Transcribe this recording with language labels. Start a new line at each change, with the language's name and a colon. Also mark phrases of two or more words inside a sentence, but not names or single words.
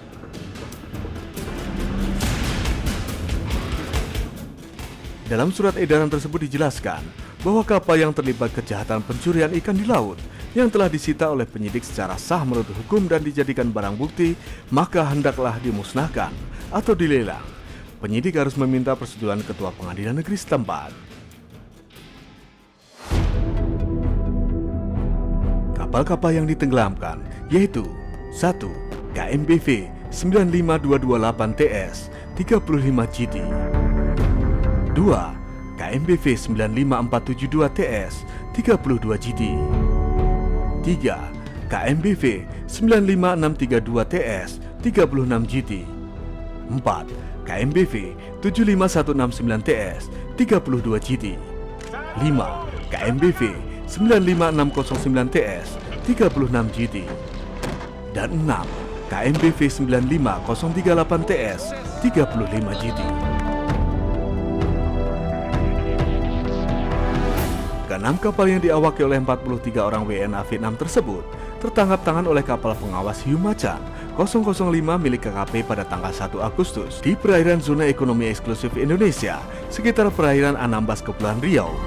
Indonesian: Dalam surat edaran tersebut dijelaskan bahwa kapal yang terlibat kejahatan pencurian ikan di laut yang telah disita oleh penyidik secara sah menurut hukum dan dijadikan barang bukti, maka hendaklah dimusnahkan atau dilelang. Penyidik harus meminta persetujuan Ketua Pengadilan Negeri setempat. Kapal-kapal yang ditenggelamkan yaitu 1. KMBV 95228 TS 35 GD, 2. KMBV 95472 TS 32 GD, 3. KMBV 95632 TS 36 GD, 4. KMBV 75169 TS 32 GD, 5. KMBV 95609 TS 36 GD, dan 6. KMBV 95038 TS 35 GD. Keenam kapal yang diawaki oleh 43 orang WNA Vietnam tersebut tertangkap tangan oleh kapal pengawas Hiu Macan 005 milik KKP pada tanggal 1 Agustus di perairan zona ekonomi eksklusif Indonesia sekitar perairan Anambas, Kepulauan Riau.